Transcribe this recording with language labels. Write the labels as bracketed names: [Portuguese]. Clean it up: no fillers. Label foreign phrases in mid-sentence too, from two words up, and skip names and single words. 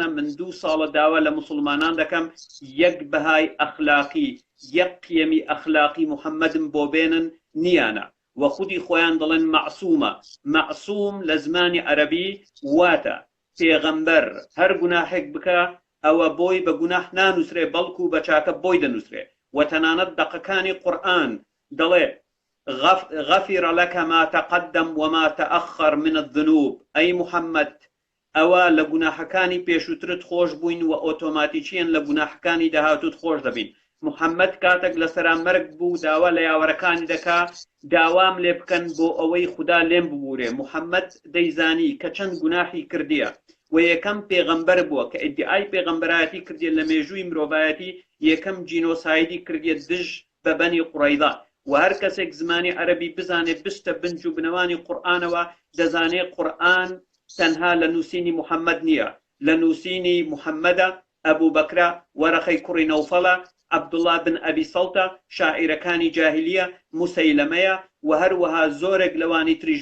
[Central Kurdish] من 2 ساڵە داوا لە مسلمانان دەکەم یەک بەهای ئەخلاقی، یەک قیەمی ئەخلاقی محەممەدم بۆ بێنن نیانە و خودی خۆیان دەڵێن مەعسوومە. مەعسووم لە زمانی عەرەبی واتە پێغەمبەر هەر گوناحێک بکە ئەوە بۆی بە گوناح نانووسرێ، بەڵکو بە چاکە بۆی دەنووسرێ و تەنانەت دەقەکانی قورئان دەڵێ [Arabic] غفر لك ما تقدم وما تأخر من الذنوب. [Central Kurdish] أي محمد ئەوە لە گوناحەکانی پێشووترت خۆش بووین و ئۆتۆماتیکیان لە گوناحەکانی داهاتوت خۆش دەبین. محەممەد کاتێک لە سەرامەرگ بوو داوا لە یاوەرەکانی دەکا داوام لێ بکەن بۆ ئەوەی خوددا لێم ببوورێ. محەممەد دەیزانی کە چەند گوناحی کردیە و یەکەم پێغەمبەر بووە کە ئیدعای پێغەمبەرایەتی کردێت لە مێژووی مرۆڤایەتی، یەکەم جینۆسایدی کردێت دژ بە بەنی قوڕەیضا و هەر کەسێک زمانی عەرەبی بزانێت بستە بنج و بنەوانی قورئانەوە دەزانێت قورئان تەنها لە نووسینی محەممەد نییە، لە نووسینی محەممەدە، ئەبوو بەکرە، وەرەقەی کوڕی نەوفەڵە، عەبدوڵڵا بن ئەبی سەڵتە، شاعیرەکانی جاهیلیە، موسەیلەمەیە و هەروەها زۆرێک لەوانی تریش.